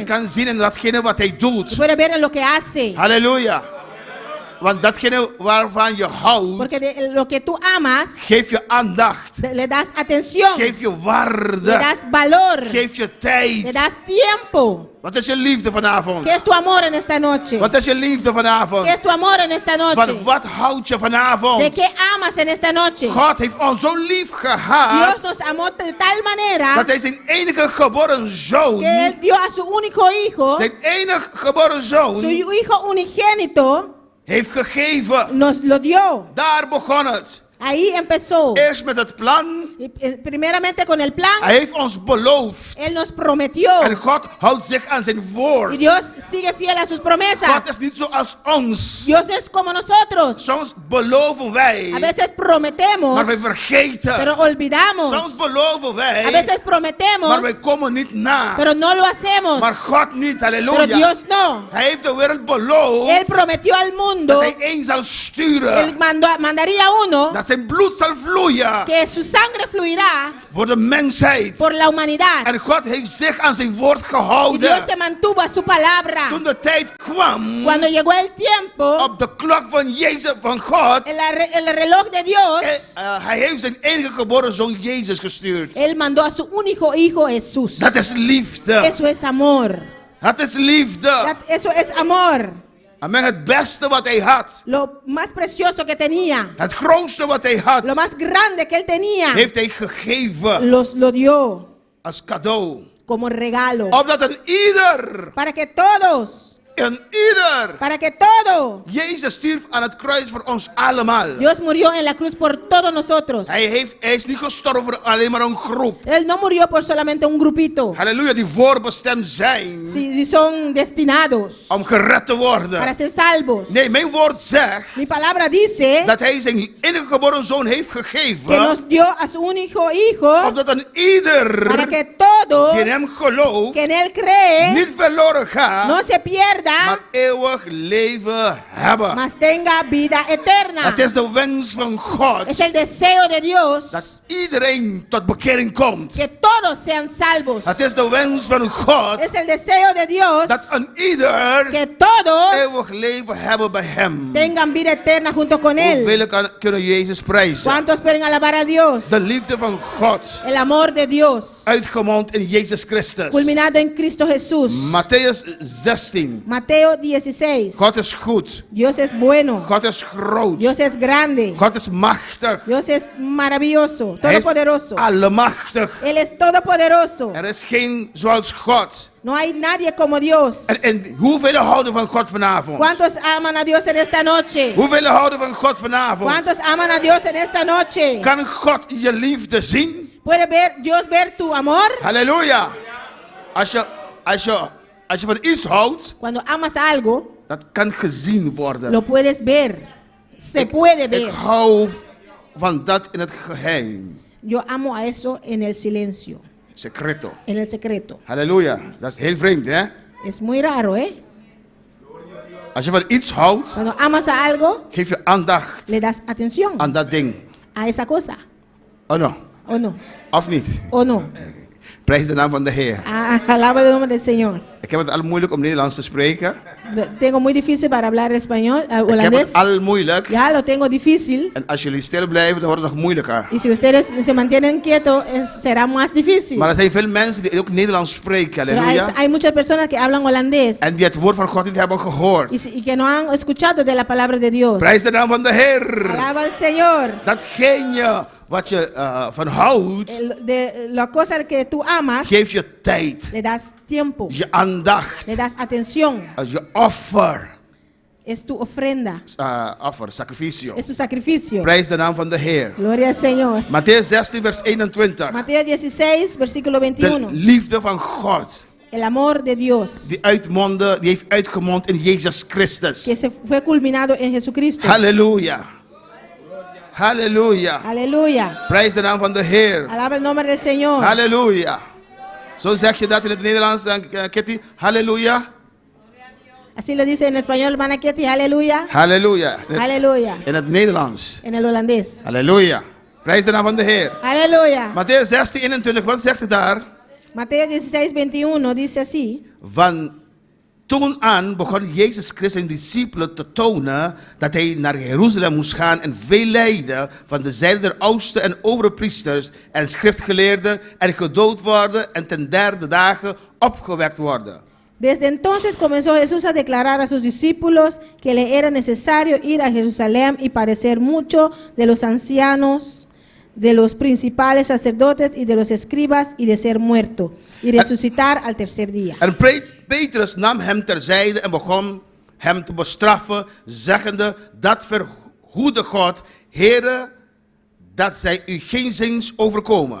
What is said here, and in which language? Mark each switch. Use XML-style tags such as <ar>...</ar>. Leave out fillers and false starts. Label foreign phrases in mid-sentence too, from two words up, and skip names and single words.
<nl>kan zien in datgene wat hij doet.</nl> <es>Puede ver en lo que hace.</es> <nl>Halleluja. Want datgene waarvan je houdt,</nl> <es>Porque de lo que tú amas,</es> <nl>geef je aandacht.</nl> <es>le das atención,</es> <nl>Geef je</nl> <es>le</es> <nl>waarde.</nl> <es>das valor,</es> <nl>Geef je</nl> <es>le</es> <nl>tijd.</nl> <es>das tiempo.</es> <nl>Wat is je liefde vanavond?</nl> <es>¿Qué es tu amor en esta noche?</es> <nl>Wat is je liefde vanavond?</nl> <es>¿Qué es tu amor en esta noche?</es> <nl>Van wat houd je vanavond?</nl> <es>¿De qué amas en esta noche?</es> <nl>God heeft ons zo lief</nl> <es>Dios</es> <nl>gehad</nl> <es>nos amó de tal manera</es> <nl>dat hij zijn enige geboren zoon,</nl> <es>que Él dio a su único hijo,</es> <nl>zijn enige geboren zoon,</nl> <es>su hijo unigénito,</es> <nl>heeft gegeven.</nl> <es>nos lo dio.</es> <nl>Daar begon het.</nl> <es>Ahí empezó.</es> <nl>Eerst met het plan.</nl> <es>Primeramente con el plan,</es> <nl>Hij heeft ons beloofd.</nl> <es>Él nos prometió.</es> <nl>En God houdt zich aan zijn</nl> <es>Y</es> <nl>woord.</nl> <es>Dios sigue fiel a sus promesas.</es> <nl>God is niet zoals ons.</nl> <es>Dios no es como nosotros.</es> <nl>Soms beloven wij,</nl> <es>A veces prometemos,</es> <nl>maar wij vergeten.</nl> <es>pero olvidamos.</es> <nl>Soms beloven</nl> <es>A</es> <nl>wij,</nl> <es>veces prometemos,</es> <nl>maar wij komen niet na.</nl> <es>pero no lo hacemos.</es> <nl>Maar God niet,</nl> <es>Pero</es> <nl>halleluja.</nl> <es>Dios no.</es> <nl>Hij heeft de wereld beloofd</nl> <es>Él prometió al mundo,</es> <nl>dat hij één zal</nl> <es>Él</es> <nl>sturen.</nl> <es>mandaría uno</es> <nl>Dat zijn bloed zal vloeien</nl> <es>que su sangre fluirá</es> <nl>voor de mensheid.</nl> <es>por la humanidad.</es> <nl>En God heeft zich aan zijn woord</nl> <es>Y Dios</es> <nl>gehouden.</nl> <es>se mantuvo a su palabra.</es> <nl>Toen de tijd kwam,</nl> <es>Cuando llegó el tiempo,</es> <nl>op de klok van Jezus, van God,</nl> <es>el reloj de Dios,</es> <nl>hij heeft zijn enige geboren zoon Jezus gestuurd.</nl> <es>Él mandó a su único hijo Jesús.</es> <nl>Dat is liefde.</nl> <es>Eso es amor.</es> <nl>Dat is liefde.</nl> <es>Eso es amor.</es> <nl>Amen. Het beste wat hij had,</nl> <es>Lo más precioso que tenía,</es> <nl>het grootste wat hij</nl> <es>lo</es> <nl>had,</nl> <es>más grande que él tenía,</es> <nl>heeft hij gegeven</nl> <es>lo dio</es> <nl>als cadeau.</nl> <es>como regalo.</es> <nl>Opdat een ieder,</nl> <es>Para que todos, para que todo,</es> <nl>Jezus stierf aan het kruis voor ons allemaal.</nl> <es>Dios murió en la cruz por todos nosotros.</es> <nl>Hij is niet gestorven voor alleen maar een groep.</nl> <es>Él no murió por solamente un grupito.</es> <nl>Halleluja, die voorbestemd zijn</nl> <es>Si son destinados</es> <nl>om gered te worden.</nl> <es>para ser salvos.</es> <nl>Nee, mijn woord zegt</nl> <es>Mi palabra dice</es> <nl>dat hij zijn enige geboren zoon heeft</nl> <es>que</es> <nl>gegeven.</nl> <es>nos dio a su único hijo</es> <nl>Opdat een ieder</nl> <es>para que todos</es> <nl>die in hem gelooft</nl> <es>que en él creen</es> <nl>niet verloren gaat,</nl> <es>no se pierda,</es> <nl>maar eeuwig leven hebben.</nl> <es>mas tenga vida eterna.</es> <nl>Het is de wens van God</nl> <es>Es el deseo de Dios</es> <nl>dat iedereen tot bekering komt.</nl> <es>que todos sean salvos.</es> <nl>Het is de wens van God</nl> <es>Es el deseo de Dios</es> <nl>dat een ieder</nl> <es>que todos</es> <nl>eeuwig leven hebben bij hem.</nl> <es>tengan vida eterna junto con él.</es> <nl>Hoeveel kunnen Jezus prijzen?</nl> <es>¿Cuántos pueden alabar a Dios?</es> <nl>De liefde van God,</nl> <es>El amor de Dios</es> <nl>uitgemond in Jezus Christus.</nl> <es>culminado en Cristo Jesús.</es> <nl>Matthäus 16.</nl> <es>Mateo 16.</es> <nl>God is goed.</nl> <es>Dios es bueno.</es> <nl>God is groot.</nl> <es>Dios es grande.</es> <nl>God is machtig.</nl> <es>Dios es maravilloso,</es> <nl>Hij is</nl> <es>todopoderoso.</es> <nl>allemachtig.</nl> <es>Él es todopoderoso.</es> <nl>Er is geen zoals God.</nl> <es>No hay nadie como Dios.</es> <nl>En hoeveel houden van God vanavond?</nl> <es>¿Cuántos aman a Dios en esta noche?</es> <nl>Hoeveel houden van God vanavond?</nl> <es>¿Cuántos aman a Dios en esta noche?</es> <nl>Kan God je liefde zien?</nl> <es>¿Puede Dios ver tu amor?</es> <nl>Halleluja. Als je van iets houdt,</nl> <es>Cuando amas algo,</es> <nl>dat kan gezien worden.</nl> <es>lo puedes ver. Se puede</es> <nl>Ik</nl> <es>ver.</es> <nl>hou van dat in het geheim.</nl> <es>Yo amo a eso en el silencio, Secreto. en el secreto.</es> <nl>Halleluja. Dat is heel vreemd, hè?</nl> <es>Es muy raro, ¿eh?</es> <nl>Als je van iets houdt,</nl> <es>Cuando amas a algo,</es> <nl>geef je aandacht</nl> <es>le das atención</es> <nl>aan dat ding.</nl> <es>a esa cosa. Oh no. ¿O no?</es> <nl>Of niet?</nl> <es>¿O no?</es> <nl>Prijs de naam van de Heer.</nl> <es>Alaba el nombre del Señor.</es> <nl>Ik heb het al moeilijk om Nederlands te spreken.</nl> <es>Tengo muy difícil para hablar español,</es> <nl>Ik heb</nl> <es>holandés.</es> <nl>het al moeilijk.</nl> <es>Ya lo tengo difícil.</es> <nl>En als jullie stil blijven, dan wordt het nog moeilijker.</nl> <es>Y si ustedes se mantienen quietos, será más difícil.</es> <nl>Maar er zijn veel mensen die ook Nederlands spreken.</nl> <es>Pero Halleluja. hay muchas personas que hablan holandés</es> <nl>En die het woord van God niet hebben gehoord.</nl> <es>y que no han escuchado de la palabra de Dios.</es> <nl>Prijs de naam van de Heer.</nl> <es>Alaba al Señor.</es> <nl>Datgene wat je van houdt,</nl> <es>De la cosa que tú amas,</es> <nl>geef je tijd.</nl> <es>le das tiempo,</es> <nl>Je aandacht.</nl> <es>le das atención.</es> <nl>Als je offer.</nl> <es>Es tu ofrenda,</es> <nl>Offer, sacrificio.</nl> <es>es tu sacrificio.</es> <nl>Prijs de naam van de Heer.</nl> <es>Gloria al Señor.</es> <nl>Matthäus 16 vers 21.</nl> <es>Mateo 16, versículo</es> <nl>De 21. liefde van God.</nl> <es>El amor de Dios</es> <nl>Die heeft uitgemond in Jezus Christus.</nl> <es>que se fue culminado en Jesucristo.</es> <nl>Halleluja. Halleluja.</nl> <es>Aleluya.</es> <nl>Prijs de naam van de Heer.</nl> <es>Alaba el nombre del Señor.</es> <nl>Halleluja. Zo zeg je dat in het Nederlands, Kitty. Halleluja.</nl> <es>Así lo dice en español, hermana Ketty. Aleluya.</es> <nl>Halleluja.</nl> <es>Aleluya.</es> <nl>In het Nederlands.</nl> <es>En el holandés.</es> <nl>Halleluja. Prijs de naam van de Heer.</nl> <es>Aleluya.</es> <nl>Matthäus 16, 21. Wat zegt het daar?</nl> <es>Mateo 16, 21 dice así.</es> <nl>Van toen aan begon Jezus Christus zijn discipelen te tonen dat hij naar Jeruzalem moest gaan en veel lijden van de zijde der oudsten en overpriesters en schriftgeleerden en gedood worden en ten derde dagen opgewekt worden.</nl> <es>Desde entonces comenzó Jesús a declarar a sus discípulos que le era necesario ir a Jerusalén y padecer mucho de los ancianos, de los principales sacerdotes y de los escribas y de ser muerto y resucitar al tercer día.</es> <nl>En Petrus nam hem terzijde en begon hem te bestraffen, zeggende, dat verhoede God, Heere, dat zij u geenszins overkomen.</nl>